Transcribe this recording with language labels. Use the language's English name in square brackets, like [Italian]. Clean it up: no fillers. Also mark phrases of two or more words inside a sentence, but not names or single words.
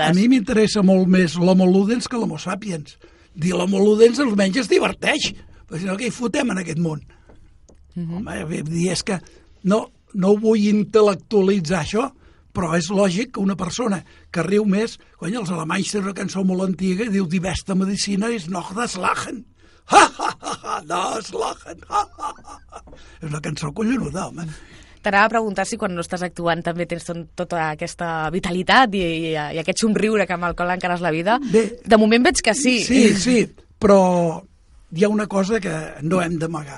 [Catalan] A mi m'interessa molt més l'Homo Ludens que l'Homo Sapiens. Dir l'Homo Ludens almenys es diverteix, perquè si no, què hi fotem en aquest món? Home, és que no ho vull intel·lectualitzar, això, però és lògic que una persona que riu més, quan els alemanys tenen una cançó molt antiga i diu, [German] die beste Mediziner ist noch das Lachen. Ha, ha, ha, ha, das Lachen. Ha, ha, ha. [Catalan] És una cançó collonuda, home. T'anava a preguntar si quan no estàs actuant també tens tota aquesta vitalitat i aquest somriure que amb el qual encares la vida. Bé, de moment veig que sí. Sí, però hi ha una cosa que no hem d'amagar.